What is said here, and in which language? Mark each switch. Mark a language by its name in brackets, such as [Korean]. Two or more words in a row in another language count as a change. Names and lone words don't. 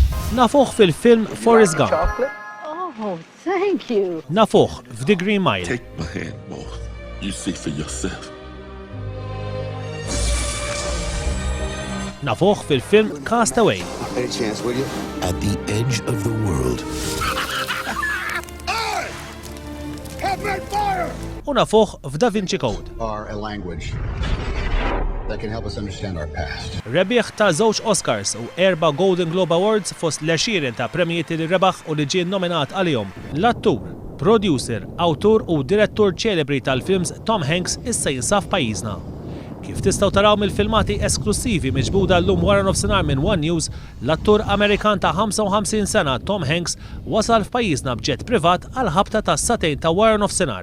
[Maltese] Nafuh fil-film Forrest Gump. [English] Oh, thank you. [Maltese] Nafuh f'The Green Mile. [English] Take my hand, both. You see for yourself. Nafuh fil-film Castaway. Any chance, will you? At the edge of the world. [Maltese] U nafuh f'Da Vinci Code. [English] Are a language that can help us understand our past. [Maltese] Rebbieħ ta' żewġ Oscars u 4 Golden Globe Awards fost l-20 ta' premijiet li rebaħ u li ġie nominat għalihom. L-attur, producer, awtur u direttur ċelebri tal-films Tom Hanks issa jinsab f'pajjiżna. Kif tistgħu taraw mill-filmati esklusivi miġbuda llum wara nofsinhar minn One News, l-attur Amerikan ta' 55 sena Tom Hanks wasal f'pajjiżna b'ġett privat għal ħabta ta' satejn ta' wara nofsinhar.